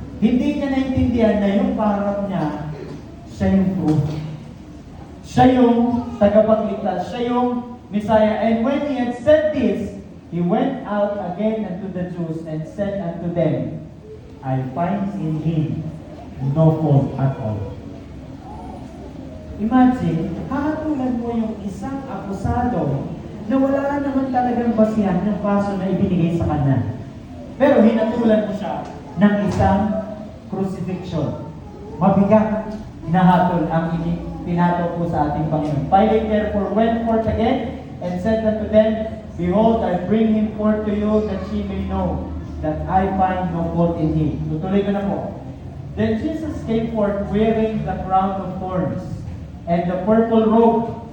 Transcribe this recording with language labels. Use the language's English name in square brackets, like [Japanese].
[Filipino] Hindi niya naintindihan na yung kaharap niya, siya yung truth. Siya yung tagapagligtas. Siya yung Messiah. [English] And when he had said this, he went out again unto the Jews and said unto them, I find in him no fault at all. [Filipino] Imagine, hahatulan mo yung isang akusado na wala naman talagang basihan ng kaso na ibinigay sa kanya. Pero hinatulan mo siya ng isang crucifixion. Mabigat na hatol ang pinato po sa ating Panginoon. [English] Pilate therefore went forth again and said unto them, Behold, I bring him forth to you that ye may know that I find no fault in him. [Filipino] Tutuloy ko na po. [English] Then Jesus came forth wearing the crown of thorns and the purple robe.